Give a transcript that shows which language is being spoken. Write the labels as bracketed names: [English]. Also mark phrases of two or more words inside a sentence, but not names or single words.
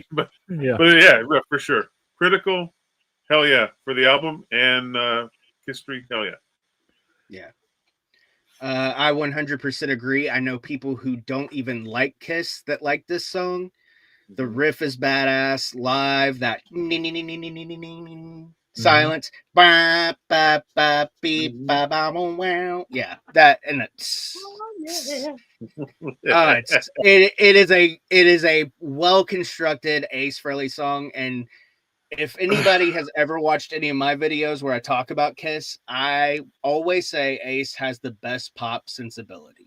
[English] But yeah, for sure, critical, hell yeah, for the album and KISStory, hell yeah. Yeah. I 100% agree. I know people who don't even like Kiss that like this song. The riff is badass. Live, that silence. Ba, ba, ba, beep, ba, ba, ba, wow. Yeah, that and it is a well constructed Ace Frehley song. And if anybody has ever watched any of my videos where I talk about Kiss, I always say Ace has the best pop sensibility.